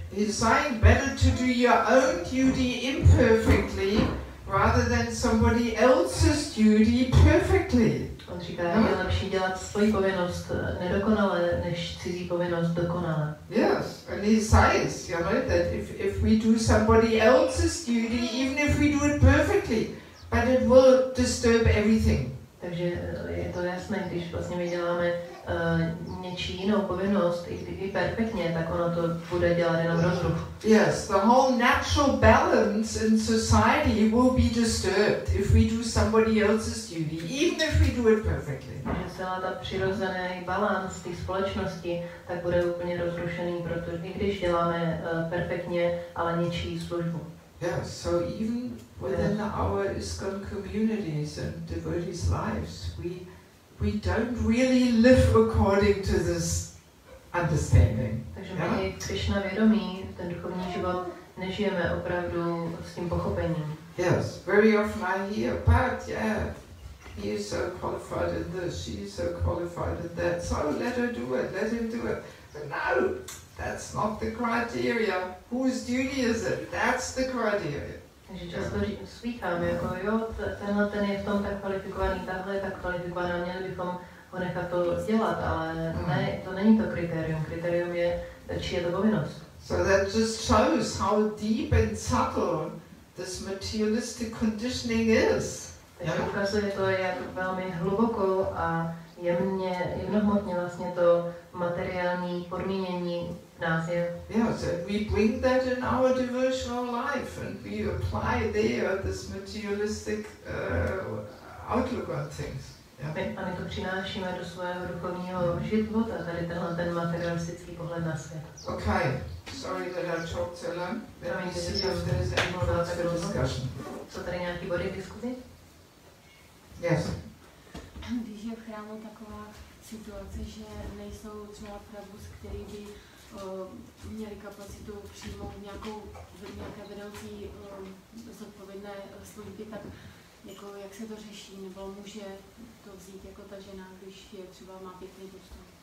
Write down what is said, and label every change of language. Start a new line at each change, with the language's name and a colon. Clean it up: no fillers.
English: He's saying better to do your own duty imperfectly rather than somebody else's duty perfectly.
Czech: On říká, je lepší dělat svoji povinnost nedokonale, než cizí povinnost dokonale.
English: Yes, and he says, you know, that if we do somebody else's duty, even if we do it perfectly, but it will disturb everything.
Czech: Takže je to jasné, když vlastně my děláme něčí jinou povinnost, i perfektně, tak ono to bude dělat jenom rozruch.
English: Yes, the whole natural balance in society will be disturbed if we do somebody else's duty, even if we do it perfectly.
Czech: Takže celá ta přirozený balans té společnosti tak bude úplně rozrušený, protože i když děláme perfektně, ale něčí službu.
English: Yes, so even within our ISKCON communities and devotees' lives, we don't really live according to this understanding.
Czech: Takže my v Krishna vědomí, ten duchovní život, nežijeme opravdu s tím pochopením.
English: Yes, very often I hear, but yeah, he is so qualified in this, she is so qualified in that, so let her do it, let him do it. But no, that's not the criteria. Whose duty is it? That's the criteria.
Czech: Takže často slýchám, jako jo, tenhle ten je v tom tak kvalifikovaný, tahle je tak kvalifikovaná, měli bychom ho nechat to dělat, ale ne, to není to kritérium. Kritérium je, čí je to povinnost.
English: So that just shows how deep and subtle this materialistic conditioning is.
Czech: Takže ukazuje to, jak velmi hluboko a jemnohmotně vlastně to materiální podmínění v nás je.
English: Yes, and we bring that in our devotional life and we apply there this materialistic outlook on things.
Czech: A my to přinášíme do svého duchovního života, tady tenhle ten materialistický pohled na svět.
English: Okay, sorry that I talked so long. Let me see if there's anyone else for discussion.
Czech: Jsou tady nějaký body k diskuzi?
English: Yes.
Czech: Když je v chrámu taková situace, že nejsou třeba prabhus, který by měli kapacitu přijmout nějaké vedoucí zodpovědné služby, tak jako jak se to řeší, nebo může to vzít jako ta žena, když je třeba má pěkný postup.